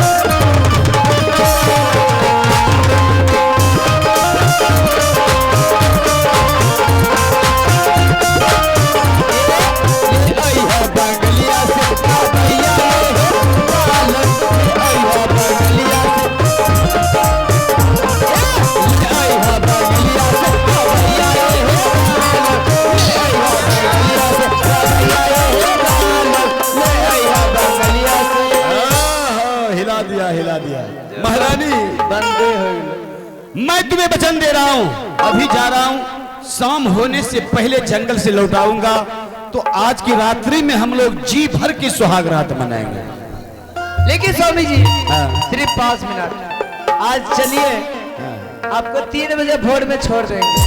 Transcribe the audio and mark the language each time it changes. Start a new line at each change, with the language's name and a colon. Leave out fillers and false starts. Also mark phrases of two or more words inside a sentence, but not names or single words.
Hindi: आई है बंगलिया से भैया आई है बंगलिया से, आई है बंगलिया से भैया हिला दिया हिला दिया। महारानी बंदे हो। मैं तुम्हें वचन दे रहा हूँ, अभी जा रहा हूँ, शाम होने से पहले जंगल से लौटाऊंगा, तो आज की रात्रि में हम लोग जी भर की सुहाग रात मनाएंगे। लेकिन स्वामी जी, हाँ। सिर्फ 5 मिनट आज चलिए, आपको 3 बजे भोर में छोड़ देंगे।